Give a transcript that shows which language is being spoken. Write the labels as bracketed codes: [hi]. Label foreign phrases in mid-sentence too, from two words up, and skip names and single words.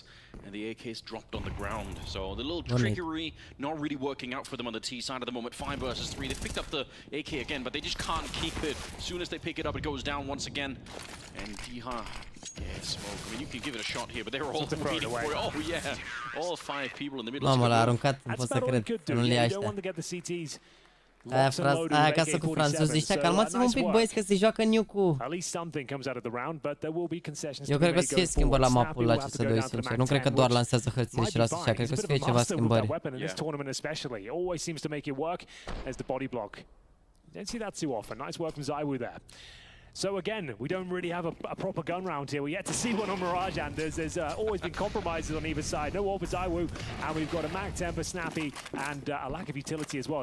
[en] And the AK's dropped on the ground. So the little trickery not really working out for them on the T side at the moment. 5 versus 3. They picked up the AK again, but they just can't keep it. As soon as they pick it up, it goes down once again. And Diha, yeah, smoke. I mean, you can give it a shot here, but they were all waiting for it. Oh, yeah. All 5 people in the middle. [ro] Mamă, l-a aruncat, nu pot să cred că nu le aștia. Aia acasă cu franțuzi zicea, calmați-vă un pic, băieți, că se joacă Nuke-ul. Eu cred că o să fie schimbări la mapul la CS2, sincer. Nu cred că doar lansează hărțile și lasă așa, cred că o să fie ceva schimbări. [en] So again, we don't really have a proper gun round here. We're yet to see one on Mirage, and there's always been compromises on either side. No all for Saiwu, and we've got a Mag Temper, Snappy, and a lack of utility as well.